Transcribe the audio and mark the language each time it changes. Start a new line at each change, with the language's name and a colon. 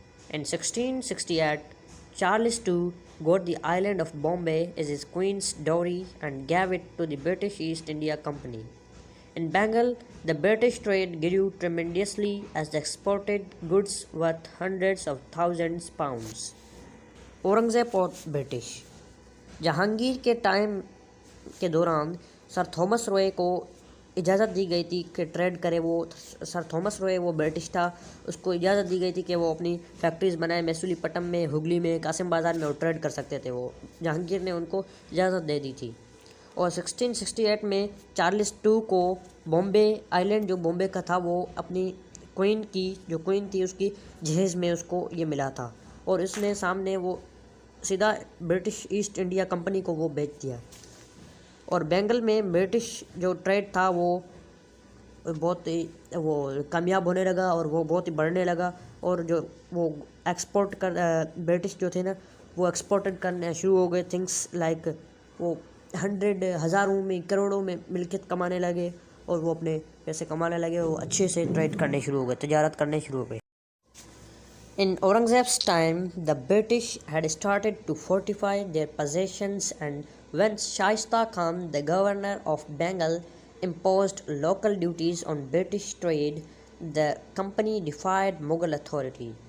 English: In 1668, Charles II got the island of Bombay as his queen's dowry and gave it to the British East India Company. In Bengal, the British trade grew tremendously as they exported goods worth hundreds of thousands pounds.
Hindi: Aurangzeb और British Jahangir के time के दौरान sir Thomas Roy को इजाज़त दी गई थी कि trade करे। वो सर थॉमस रॉय वो ब्रिटिश था, उसको इजाज़त दी गई थी कि वो अपनी फैक्ट्रीज़ बनाए मैसूलीपट्टनम में, हुगली में, कासिम बाज़ार में और ट्रेड कर सकते थे। वो जहांगीर ने उनको इजाज़त दे दी थी। और 1668 में चार्ल्स टू को बॉम्बे आइलैंड जो बॉम्बे का था वो अपनी क्वीन थी उसकी जहेज़ में उसको ये मिला था और इसने सामने वो सीधा ब्रिटिश ईस्ट इंडिया कंपनी को वो बेच दिया। और बंगाल में ब्रिटिश जो ट्रेड था वो बहुत ही वो कामयाब होने लगा और वो बहुत ही बढ़ने लगा। और जो वो एक्सपोर्ट कर ब्रिटिश जो थे ना वो एक्सपोर्टेड करने शुरू हो गए।
English: things like
Hindi: वो हज़ारों में करोड़ों में मिल्कियत कमाने लगे और वो अपने पैसे कमाने लगे। वो अच्छे से ट्रेड करने शुरू हो गए, तजारत करने शुरू हो गए।
English: In Aurangzeb's time, the British had started to fortify their possessions, and when Shaista Khan, the governor of Bengal, imposed local duties on British trade, the company defied Mughal authority.